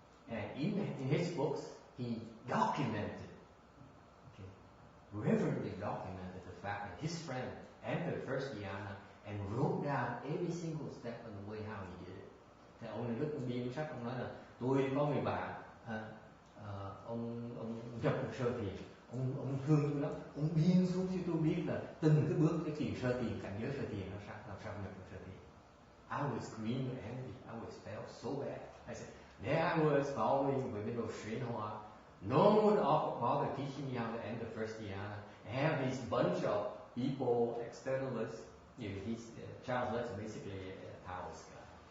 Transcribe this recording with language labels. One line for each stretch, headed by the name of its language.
English: And in his books he documented, reverently documented the fact that his friend entered first dhyana and wrote down every single step of the way how he did it.
Vietnamese: Thì ông này lúc ông biên sách ông nói là tôi có người bạn ông nhập được sơ thiền, ông thương tôi lắm, ông biên xuống cho tôi biết là từng cái bước cái thiền sơ thiền, cảnh giới sơ thiền nó làm sao nhập được sơ thiền.
English: I was screaming with envy. I was felt so bad. I said, there I was following with little Srinhua. No one would bother teaching me how to end the first dhyana. I have this bunch of people, externalists. Charles Lutz is basically a Taoist guy.